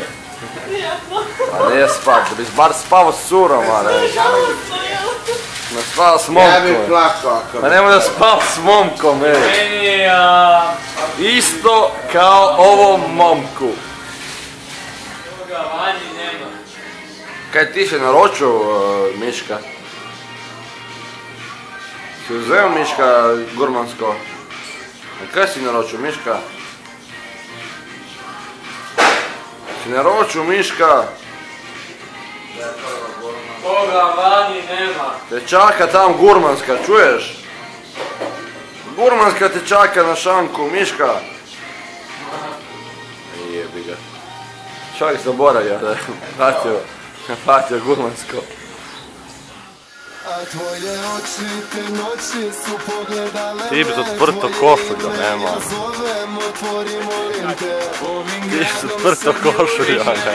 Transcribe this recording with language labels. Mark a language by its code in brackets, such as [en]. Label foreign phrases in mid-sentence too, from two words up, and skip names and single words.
[hr] A nije spat, da bi bar spavao s curom, a ne. Ne spava s momkom. Ja bih plakao ako Pa nemoj da spava s momkom, ej. Meni je... Isto kao ovom momku. Toga vanji nema. Kaj ti si naročio, Miška? Si uzeo Miška gurmansko? A kaj si naročio, Miška? Si naročio, Miška? Toga vanji nema. Te čaka tam gurmanska, čuješ? Gurmanska te čaka na šanku, Miška. Jebi ga. Čovjek zaboravio da je platio gurmansko. Ti bi otvrto košulju, nema. Ti bi otvrto košulju, ne.